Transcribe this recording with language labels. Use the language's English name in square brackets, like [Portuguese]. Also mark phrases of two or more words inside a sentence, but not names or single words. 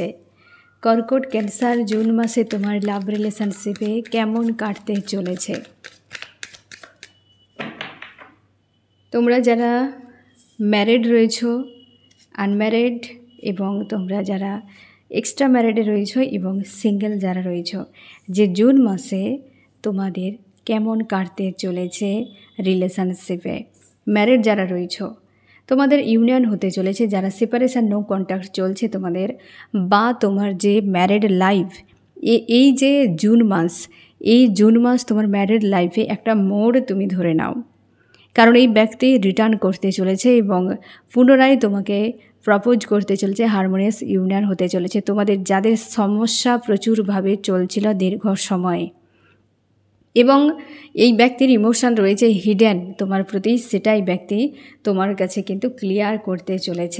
[Bangla] কর্কট ক্যান্সার জুন মাসে তোমার [English] love relationship [Bangla] কেমন কাটতে চলেছে। তোমরা যারা ম্যারিড রয়েছো, আনম্যারিড এবং তোমরা যারা [English] extra married [Bangla] রয়েছো এবং সিংগল যারা রয়েছো, যে জুন মাসে তোমাদের কেমন কাটতে চলেছে রিলেশনশিপে। ম্যারিড যারা রয়েছো তোমাদের ইউনিয়ন হতে চলেছে, যারা [English] separation no contact [Bangla] চলছে তোমাদের বা তোমার যে [English] married life [Bangla] এই যে জুন মাস, এই জুন মাস তোমার [English] married life [Bangla] একটা মোড় তুমি ধরে নাও, কারণ এই ব্যক্তি রিটার্ন করতে চলেছে এবং পুনরায় তোমাকে প্রপোজ করতে চলেছে। [English] harmonious union [Bangla] হতে চলেছে তোমাদের যাদের সমস্যা প্রচুরভাবে চলছিল দীর্ঘ সময়, এবং এই ব্যক্তির ইমোশন রয়েছে হিডেন তোমার প্রতি, সেটাই ব্যক্তি তোমার কাছে কিন্তু ক্লিয়ার করতে চলেছে।